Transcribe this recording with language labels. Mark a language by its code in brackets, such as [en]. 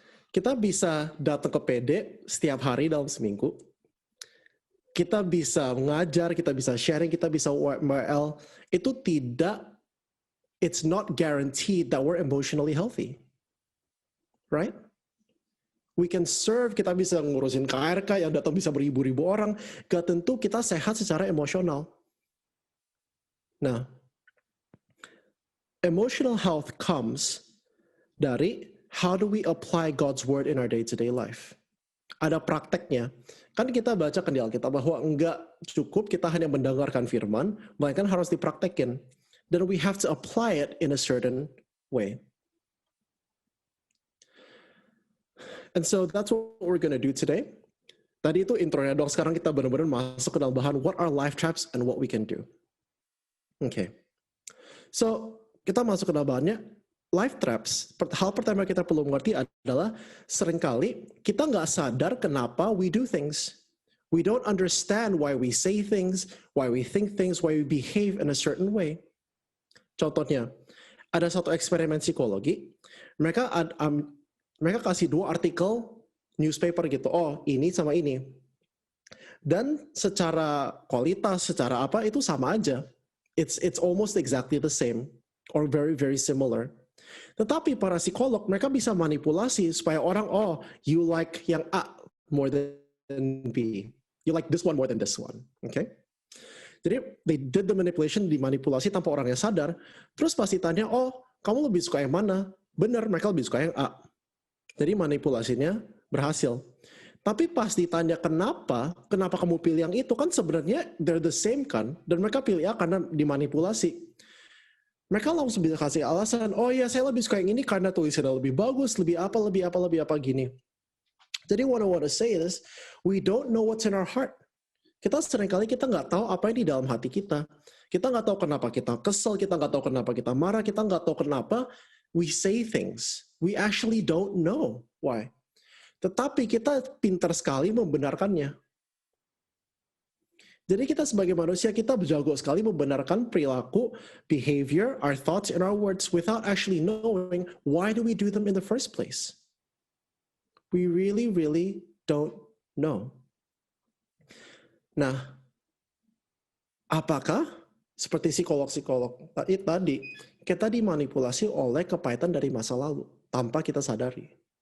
[id] Kita bisa datang ke PD setiap hari dalam seminggu. Kita bisa mengajar, kita bisa sharing, kita bisa WL. [en] Itu it's not guaranteed that we're emotionally healthy. Right? We can serve, [id] kita bisa ngurusin KRK yang datang bisa beribu-ribu orang. Gak tentu kita sehat secara emosional. [en] Nah, emotional health comes dari how do we apply God's word in our day-to-day life. [id] Ada prakteknya. Kan kita baca di Alkitab bahwa enggak cukup kita hanya mendengarkan firman, melainkan harus dipraktekin. [en] Then we have to apply it in a certain way. And so that's what we're going to do today. [id] Tadi itu intronya dong, sekarang kita benar-benar masuk ke dalam bahan [en] what are life traps and what we can do. [id] Okay. So, kita masuk ke dalam bahannya. Life traps, hal pertama kita perlu mengerti adalah seringkali kita nggak sadar kenapa [en] we do things. We don't understand why we say things, why we think things, why we behave in a certain way. [id] Contohnya, ada satu eksperimen psikologi, mereka kasih 2 artikel newspaper gitu, oh ini sama ini. Dan secara kualitas, secara apa, itu sama aja. [en] It's almost exactly the same, or very, very similar. [id] Tetapi para psikolog, mereka bisa manipulasi supaya orang, oh, [en] you like [id] yang A more than B. [en] You like this one more than this one. [id] Okay? Jadi, [en] they did the manipulation, [id] dimanipulasi tanpa orangnya sadar. Terus pasti tanya, oh, kamu lebih suka yang mana? Benar, mereka lebih suka yang A. Jadi manipulasinya berhasil. Tapi pas ditanya kenapa kamu pilih yang itu, kan sebenarnya [en] they're the same [id] kan, dan mereka pilih A karena dimanipulasi. Mereka langsung bisa kasih alasan, oh ya saya lebih suka yang ini karena tulisannya lebih bagus, lebih apa gini. [en] Jadi what I want to say is, we don't know what's in our heart. [id] Kita seringkali kita nggak tahu apa yang di dalam hati kita. Kita nggak tahu kenapa kita kesel, kita nggak tahu kenapa kita marah, kita nggak tahu kenapa [en] we say things. We actually don't know why. [id] Tetapi kita pintar sekali membenarkannya. Jadi kita sebagai manusia, kita jago sekali membenarkan perilaku, behavior, [en] our thoughts, and our words without actually knowing why do we do them in the first place. We really, really don't know. [id] Nah, apakah seperti psikolog-psikolog tadi, kita dimanipulasi oleh kepahitan dari masa lalu tanpa kita sadari?